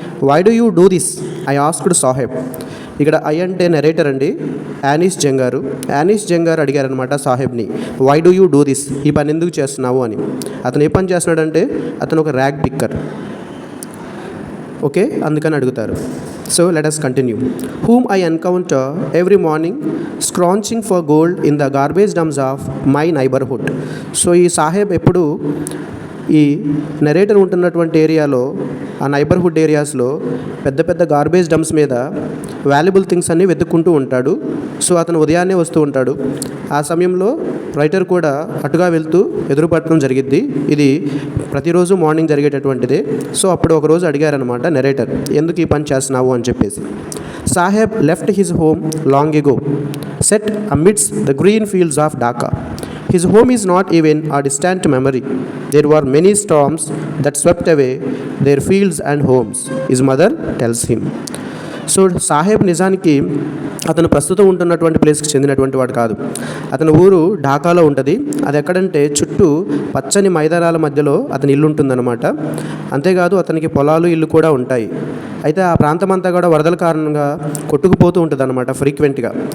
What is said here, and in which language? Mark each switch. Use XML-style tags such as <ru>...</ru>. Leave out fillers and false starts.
<en>Why do you do this I asked Saheb.</en> <te>ఇక్కడ I అంటే narrator అండి, anus జంగారు. Anus జంగారు అడిగారనమాట సాహెబ్ని,</te> <en>why do you do this,</en> <te>ఈ పని ఎందుకు చేస్తున్నావు అని. అతను ఏ పని చేస్తున్నాడంటే అతను ఒక ర్యాగ్ పిక్కర్. ఓకే, అందుకని అడుగుతారు.</te> <en>So let us continue. Whom I encounter every morning scrounging for gold in the garbage dumps of my neighborhood.</en> <te>So ఈ సాహెబ్ ఎప్పుడు ఈ నెరేటర్ ఉంటున్నటువంటి ఏరియాలో, ఆ నైబర్హుడ్ ఏరియాస్లో పెద్ద పెద్ద గార్బేజ్ డంప్స్ మీద వాల్యుబుల్ థింగ్స్ అన్నీ వెతుక్కుంటూ ఉంటాడు. సో అతను ఉదయాన్నే వస్తూ ఉంటాడు. ఆ సమయంలో రైటర్ కూడా అటుగా వెళ్తూ ఎదురుపడటం జరిగిద్ది. ఇది ప్రతిరోజు మార్నింగ్ జరిగేటటువంటిదే. సో అప్పుడు ఒకరోజు అడిగారనమాట నెరేటర్, ఎందుకు ఈ పని చేస్తున్నావు అని చెప్పేసి.</te> <en>Saheb left his home long ago set amidst the green fields of Dhaka. His home is not even a distant memory. There were many storms that swept away their fields and homes, his mother tells him.</en> <te>So Saheb నిజానికి అతను ప్రస్తుతం ఉంటున్నటువంటి ప్లేస్కి చెందినటువంటి వాడు కాదు. అతని ఊరు ఢాకాలో ఉంటుంది. అది ఎక్కడంటే చుట్టూ పచ్చని మైదానాల మధ్యలో అతని ఇల్లు ఉంటుందన్నమాట. అంతేకాదు అతనికి పొలాలు, ఇల్లు కూడా ఉంటాయి. అయితే ఆ ప్రాంతం అంతా కూడా వరదల కారణంగా కొట్టుకుపోతూ ఉంటుంది అనమాట ఫ్రీక్వెంట్గా.</te>